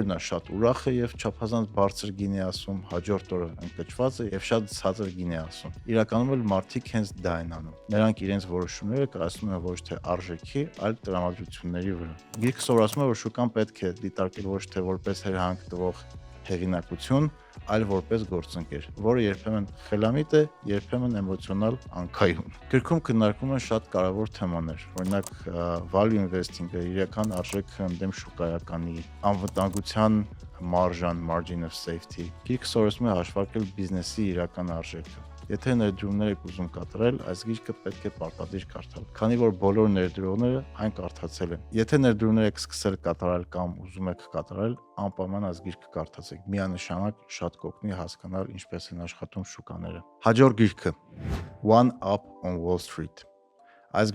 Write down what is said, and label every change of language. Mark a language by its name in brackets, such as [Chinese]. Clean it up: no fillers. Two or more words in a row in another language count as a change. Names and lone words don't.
[Armenian] նա շատ ուրախ է եւ չափազանց բարձր գինի ասում, հաջորդ օրը ընկճված է եւ շատ ցածր գինի ասում։ Իրականում էլ մարդիկ հենց դա են անում։ Նրանք իրենց որոշումները կայացնում են ոչ թե արժեքի, այլ տրամադրությունների վրա։ Գիրքը սովորացնում է, որ շուկան պետք է դիտարկել ոչ թե որպես հերհանք տվող հեղինակություն, այլ որպես գործընկեր, որը երբեմն խելամիտ է, երբեմն էմոցիոնալ անկայուն։ Գրքում քննարկվում են շատ կարևոր թեմաներ, օրինակ [English] value investing- [Armenian] ը, իրական արժեքը ընդդեմ շուկայականի, անվտանգության մարժան, [English] margin of safety։ [Armenian] Գիրքը սովորեցնում է հաշվարկել բիզնեսի իրական արժեքը։ Եթե ներդրումներ եք ուզում կատարել, այս գիրքը պետք է պարտադիր կարդալ, քանի որ բոլոր ներդրողները այն կարդացել են։ Եթե ներդրումներ եք սկսել կատարել կամ ուզում եք կատարել, անպայման այս գիրքը կարդացեք։ Միանշանակ շատ կօգնի հասկանալ ինչպես են աշխատում շուկաները։ Հաջորդ գիրքը One Up on Wall Street։ Այս